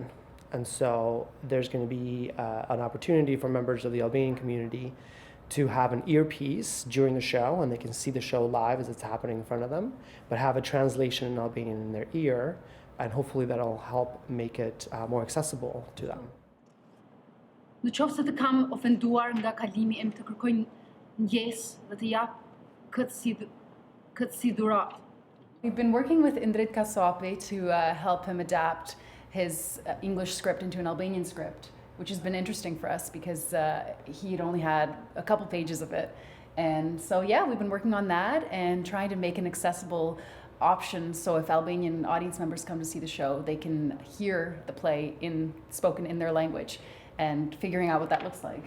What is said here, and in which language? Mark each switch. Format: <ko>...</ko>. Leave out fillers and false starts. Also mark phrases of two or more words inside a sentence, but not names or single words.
<en>And so there's going to be an opportunity for members of the Albanian community to have an earpiece during the show, and they can see the show live as it's happening in front of them, but have a translation in Albanian in their ear, and hopefully that'll help make it more accessible to them.</en> <sq>Në qoftë se të kam ofenduar nga kalimi im, të kërkoj ndjesë dhe të jap këtë si dhuratë.</sq> <en>We've been working with Indrit Kasapi to help him adapt his English script into an Albanian script, which has been interesting for us because he'd only had a couple pages of it. And so, yeah, we've been working on that and trying to make an accessible option so if Albanian audience members come to see the show, they can hear the play spoken in their language and figuring out what that looks like.</en>